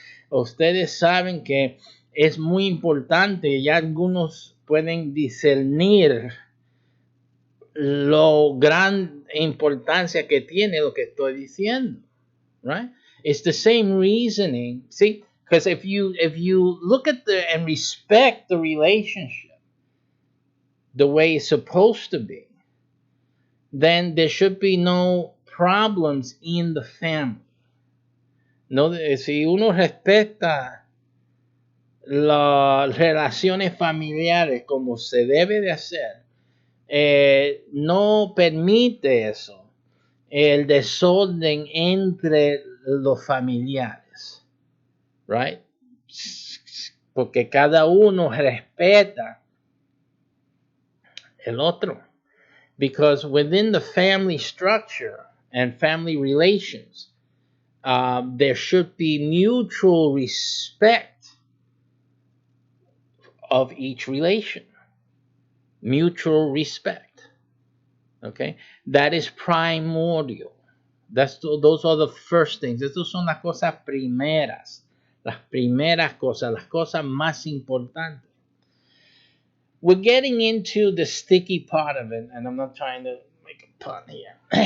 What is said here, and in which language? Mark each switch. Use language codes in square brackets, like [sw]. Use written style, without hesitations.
[es] Ustedes saben que es muy importante, ya algunos pueden discernir lo gran importancia que tiene lo que estoy diciendo, [en] right? It's the same reasoning, see, because if you look at and respect the relationship the way it's supposed to be, then there should be no problems in the family. [es] No, si uno respeta las relaciones familiares como se debe de hacer, no permite eso, el desorden entre los familiares, [en] right? [es] Porque cada uno respeta el otro. [en] Because within the family structure and family relations, there should be mutual respect of each relation. Mutual respect. Okay? That is primordial. Those are the first things. [es] Estas son las cosas primeras. Las primeras cosas, las cosas más importantes. [en] We're getting into the sticky part of it, and I'm not trying to make a pun here.